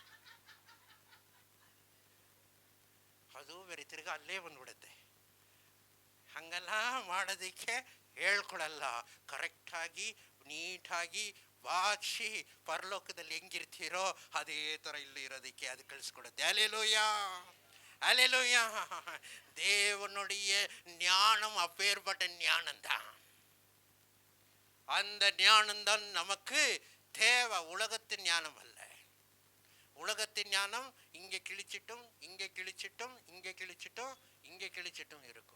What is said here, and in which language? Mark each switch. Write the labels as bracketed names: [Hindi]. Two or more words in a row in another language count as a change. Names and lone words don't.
[Kannada] ಅದು ಬೇರೆ ತಿರ್ಗ ಅಲ್ಲೇ ಬಂದ್ಬಿಡುತ್ತೆ. ಹಂಗೆಲ್ಲ ಮಾಡೋದಕ್ಕೆ ಹೇಳ್ಕೊಡಲ್ಲ. ಕರೆಕ್ಟಾಗಿ ನೀಟಾಗಿ ಬಾಚಿ ಪರಲೋಕದಲ್ಲಿ ಹೆಂಗಿರ್ತೀರೋ ಅದೇ ಥರ ಇಲ್ಲಿ ಇರೋದಕ್ಕೆ ಅದು ಕಳಿಸ್ಕೊಡುತ್ತೆ. [Tamil] அல்லேலூயா, அல்லேலூயா. தேவனுடைய ஞானம் அப்பேற்பட்ட ஞானம்தான். அந்த ஞானம்தான் நமக்கு தேவை, உலகத்தின் ஞானம் அல்ல. உலகத்தின் ஞானம் இங்கே கிழிச்சிட்டும் இங்கே கிழிச்சிட்டும் இங்கே கிழிச்சிட்டும் இங்கே கிழிச்சிட்டும் இருக்கும்.